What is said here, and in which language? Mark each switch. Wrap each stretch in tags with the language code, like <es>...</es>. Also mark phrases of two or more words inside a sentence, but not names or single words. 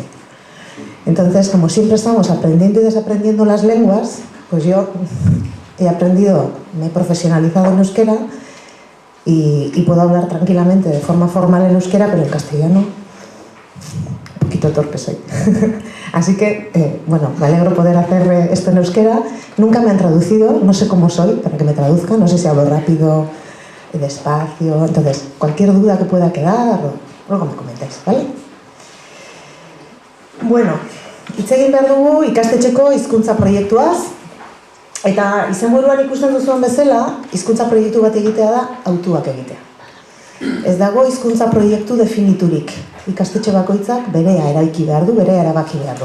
<es>Entonces, como siempre estamos aprendiendo y desaprendiendo las lenguas, pues yo he aprendido, me he profesionalizado en euskera y puedo hablar tranquilamente de forma formal en euskera, pero en castellano un poquito torpe soy. Así que, bueno, me alegro poder hacer esto en euskera. Nunca me han traducido, no sé cómo soy para que me traduzcan, no sé si hablo rápido, despacio. Entonces, cualquier duda que pueda quedar, luego me comentáis, ¿vale?</es> <eu>Bueno, hitz egin behar dugu ikastetxeko hizkuntza proiektuaz, eta izenburuan ikusten duzuen bezala, hizkuntza proiektu bat egitea da hautuak egitea. Ez dago hizkuntza proiektu definiturik. Ikastetxe bakoitzak berea eraiki behar du, berea erabaki behar du.</eu>